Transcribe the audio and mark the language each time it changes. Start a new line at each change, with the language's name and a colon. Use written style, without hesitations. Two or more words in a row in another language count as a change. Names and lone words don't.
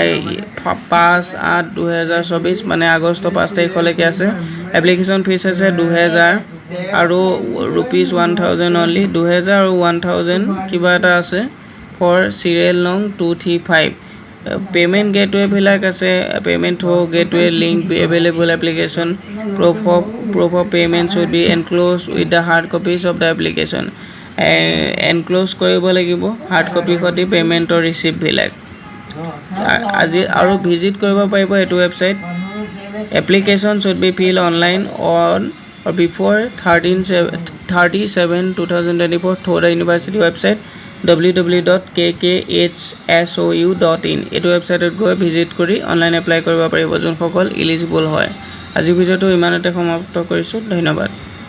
Assamese: 5/8/2024 মানে আগষ্ট 5 তাৰিখলৈকে আছে
English: application fees
Assamese: আছে 2,000 আৰু ₹1,000 অনলি 2,000 আৰু 1,000 কিবা এটা আছে
English: for serial no. 235 payment gateways
Assamese: আছে
English: payment through gateway link available application proof of payment should be enclosed with the hard copies of the application
Assamese: enclose কৰিব লাগিব
English: hard copy
Assamese: সৈতে
English: paymentৰ receipt
Assamese: বিলাক আজি আৰু ভিজিট কৰিব পাৰিব এইটো ৱেবছাইট
English: application should be filled online on or before
Assamese: 30/7/2024
English: through the university website
Assamese: www.kkhsou.in এইটো ৱেবছাইটত গৈ ভিজিট কৰি
English: online apply
Assamese: কৰিব পাৰিব যোনসকল এলিজিবল হয় আজি ভিডিঅ'টো ইমানতে সমাপ্ত কৰিছোঁ ধন্যবাদ